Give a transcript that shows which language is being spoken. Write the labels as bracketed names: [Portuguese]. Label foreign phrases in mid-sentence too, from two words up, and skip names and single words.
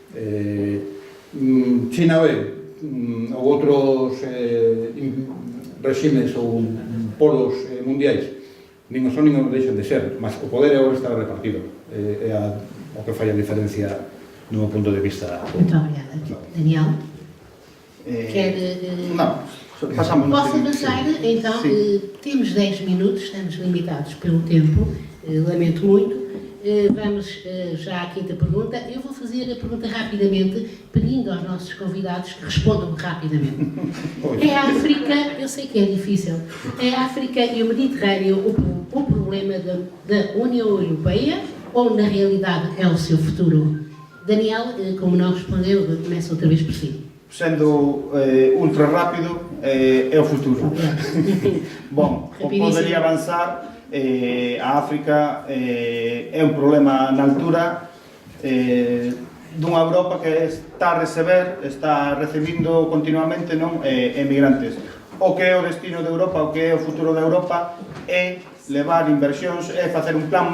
[Galician] China ou outros reximes ou polos mundiais nin o son nin o deixan de ser, mas o poder agora está repartido, é o que fai a diferencia no punto de vista. [Portuguese] Muito obrigada. Daniel? [Galician] Non, pasamos. [Portuguese] Posso avançar? Então, temos 10 minutos, estamos limitados pelo tempo, lamento muito. Vamos já à quinta pergunta. Eu vou fazer a pergunta rapidamente, pedindo aos nossos convidados que respondam rapidamente. É a África, eu sei que é difícil, é a África e o Mediterrâneo o problema da União Europeia ou, na realidade, é o seu futuro? Daniel, como não respondeu, começa outra vez por si. Sendo ultra rápido, é o futuro. Bom, [Galician] podería avanzar. A África é un problema na altura dunha Europa que está recibindo continuamente emigrantes. O que é o destino de Europa, o que é o futuro de Europa é levar inversións, é facer un plan